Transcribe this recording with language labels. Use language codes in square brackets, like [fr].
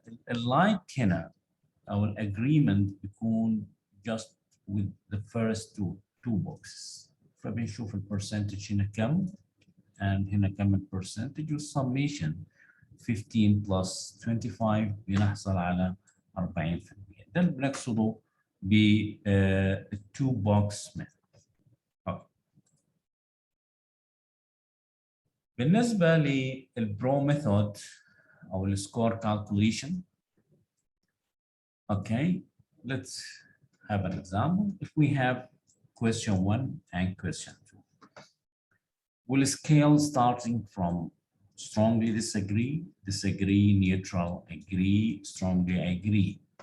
[en] Like [ar] هنا أو الagreement بيكون [en] just with the first two boxes. [ar] فبنشوف البرسنتج هنا كم and هنا كم البرسنتج والsummation 15 plus 25 بنحصل على 40%. ده اللي بنقصده ب [en] two box method. [ar] بالنسبة للبرو ميثود أو السكور calculation. [en] Okay, let's have an example. If we have question 1 and question 2, we'll scale starting from strongly disagree, disagree, neutral, agree, strongly agree.